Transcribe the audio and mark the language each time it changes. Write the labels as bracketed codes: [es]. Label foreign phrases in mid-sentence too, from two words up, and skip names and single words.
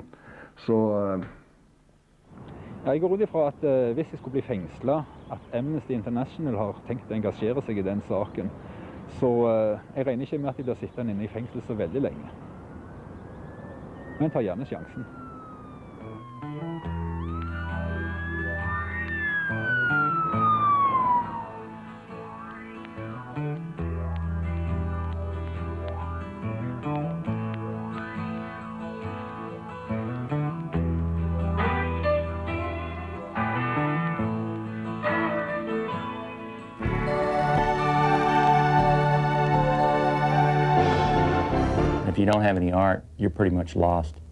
[no] Så jeg går ut ifra at hvis jeg skulle bli fengslet, at Amnesty International har tenkt å engasjere seg i den saken, så jeg regner ikke med at de blir sittende inne i fengsel så veldig lenge. Men tar gjerne sjansen. [en] If you don't have any art, you're pretty much lost.